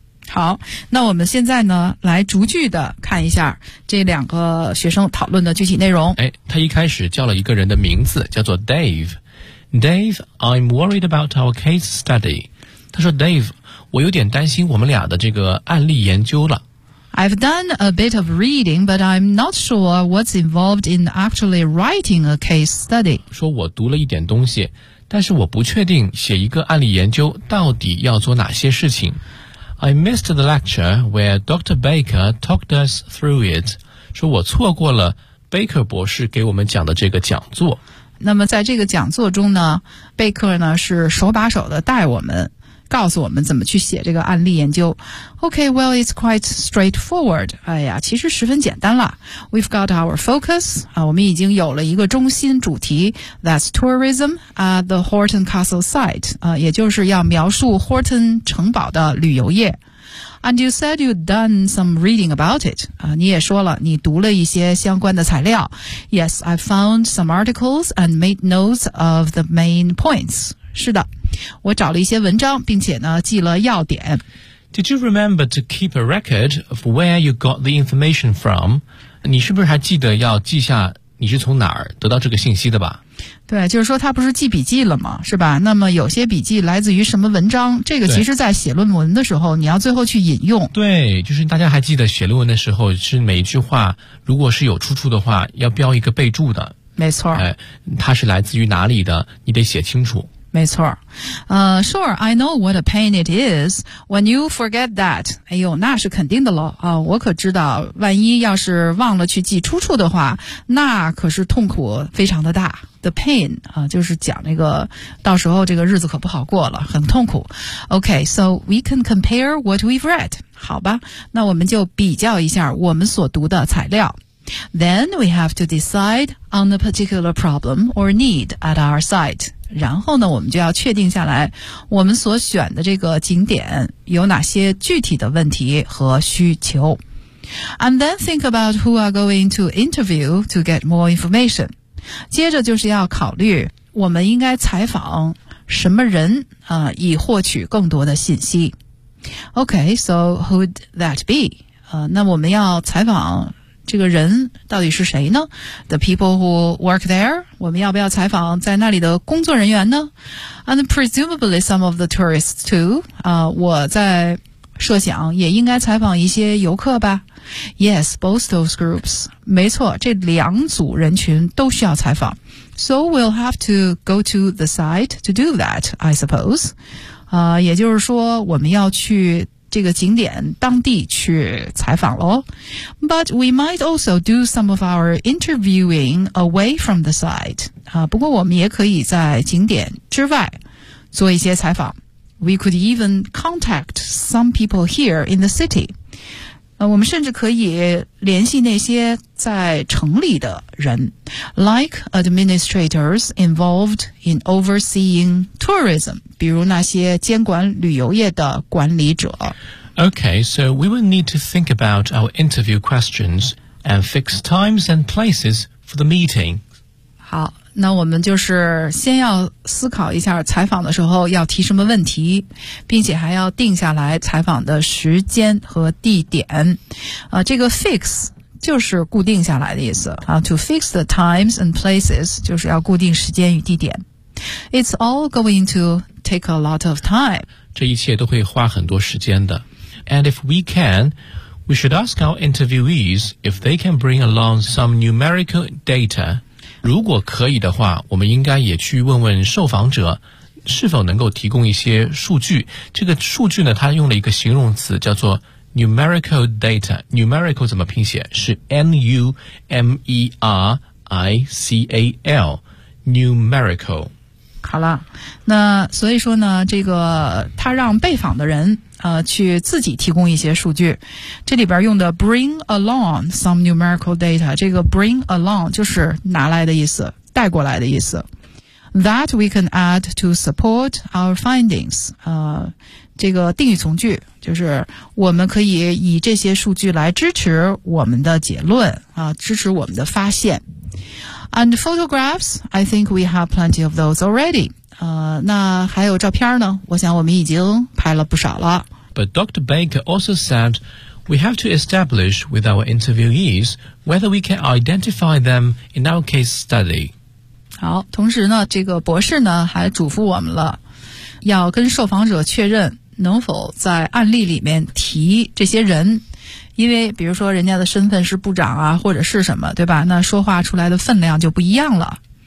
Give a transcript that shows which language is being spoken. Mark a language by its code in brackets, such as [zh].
[zh] 好，那我们现在呢来逐句的看一下这两个学生讨论的具体内容。哎，他一开始叫了一个人的名字，叫做 Dave。 [en] Dave， I'm worried about our case study。 [zh] 他说 Dave， 我有点担心我们俩的这个案例研究了。 [en] I've done a bit of reading but I'm not sure what's involved in actually writing a case study。 [zh] 说我读了一点东西，但是我不确定写一个案例研究到底要做哪些事情。 [en] I missed the lecture where Dr. Baker talked us through it. [zh] 说我错过了 Baker 博士给我们讲的这个讲座。那么在这个讲座中呢，贝克呢是手把手的带我们，告诉我们怎么去写这个案例研究。 [en] Okay, well, it's quite straightforward. [zh] 哎呀，其实十分简单了。 [en] We've got our focus. [zh] 啊，我们已经有了一个中心主题。 [en] That's tourism at the Horton Castle site. [zh] 啊，也就是要描述 Horton 城堡的旅游业。 [en] And you said you'd done some reading about it. [zh] 啊，你也说了你读了一些相关的材料。 [en] Yes, I found some articles and made notes of the main points. [zh] 是的。我找了一些文章，并且呢记了要点。 Did you remember to keep a record of where you got the information from? 你是不是还记得要记下你是从哪儿得到这个信息的吧？对，就是说他不是记笔记了吗？是吧？那么有些笔记来自于什么文章？这个其实在写论文的时候，你要最后去引用。对，就是大家还记得写论文的时候，是每一句话如果是有出处的话，要标一个备注的。没错。哎，它是来自于哪里的？你得写清楚。没错。 [en] Sure, I know what a pain it is when you forget that. [zh] 哎呦，那是肯定的咯。我可知道万一要是忘了去记出处的话，那可是痛苦非常的大。 [en] The pain, [zh] 就是讲那个到时候这个日子可不好过了，很痛苦。 [en] Okay, so we can compare what we've read. [zh] 好吧，那我们就比较一下我们所读的材料。 [en] Then we have to decide on a particular problem or need at our site. [zh] 然后呢，我们就要确定下来我们所选的这个景点有哪些具体的问题和需求。 [en] And then think about who are going to interview to get more information. [zh] 接着就是要考虑我们应该采访什么人，以获取更多的信息。 [en] Okay, so who'd that be? [zh] 那我们要采访这个人到底是谁呢？ [en] The people who work there? [zh] 我们要不要采访在那里的工作人员呢？ [en] And presumably some of the tourists too. [zh] 我在设想也应该采访一些游客吧。 [en] Yes, both those groups. [zh] 没错，这两组人群都需要采访。 [en] So we'll have to go to the site to do that, I suppose. [zh] 也就是说我们要去这个景点当地去采访咯。 [en] But we might also do some of our interviewing away from the site. [zh] 不过我们也可以在景点之外做一些采访。 [en] We could even contact some people here in the city. [zh] 我们甚至可以联系那些在城里的人， [en] like administrators involved in overseeing tourism, [zh] 比如那些监管旅游业的管理者。 [en] Okay, so we will need to think about our interview questions and fix times and places for the meeting. [zh] 好，那我们就是先要思考一下采访的时候要提什么问题，并且还要定下来采访的时间和地点。这个 fix 就是固定下来的意思啊 ， [en] to fix the times and places [zh] 就是要固定时间与地点。 [en] It's all going to take a lot of time. [zh] 这一切都会花很多时间的。 [en] And if we can, we should ask our interviewees if they can bring along some numerical data. [zh] 如果可以的话，我们应该也去问问受访者是否能够提供一些数据。这个数据呢，他用了一个形容词叫做 numerical data。 numerical 怎么拼写？是 N-U-M-E-R-I-C-A-L numerical。好了，那所以说呢，这个他让被访的人去自己提供一些数据。这里边用的 [en] bring along some numerical data， [zh] 这个 bring along 就是拿来的意思，带过来的意思。 [en] That we can add to support our findings， [zh] 这个定语从句就是我们可以以这些数据来支持我们的结论支持我们的发现。 [en] And photographs， I think we have plenty of those already。 [zh] 那还有照片呢，我想我们已经拍了不少了。 [en] But Dr. Baker also said we have to establish with our interviewees whether we can identify them in our case study。 [zh] 好，同时呢，这个博士呢还嘱咐我们了，要跟受访者确认能否在案例里面提这些人，因为比如说人家的身份是部长啊或者是什么，对吧，那说话出来的分量就不一样了。